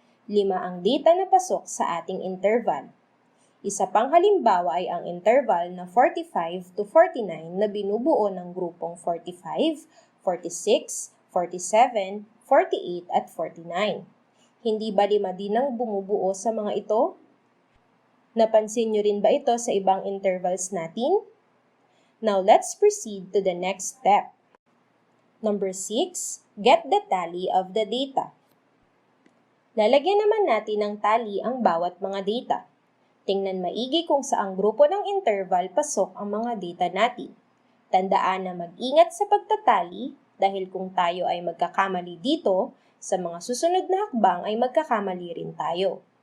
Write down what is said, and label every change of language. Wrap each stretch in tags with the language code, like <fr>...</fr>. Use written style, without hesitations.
<tl>5 ang data na pasok sa ating interval. Isa pang halimbawa ay ang interval na 45 to 49 na binubuo ng grupong 45, 46, 47, 48 at 49. Hindi ba 5 din ang bumubuo sa mga ito? Napansin nyo rin ba ito sa ibang intervals natin?</tl> <en>Now let's proceed to the next step. Number 6, get the tally of the data.</en> <tl>Lalagyan naman natin ng tally ang bawat mga data. Tingnan maigi kung saang grupo ng interval pasok ang mga data natin. Tandaan na mag-ingat sa pagtatali dahil kung tayo ay magkakamali dito, sa mga susunod na hakbang ay magkakamali rin tayo.</tl>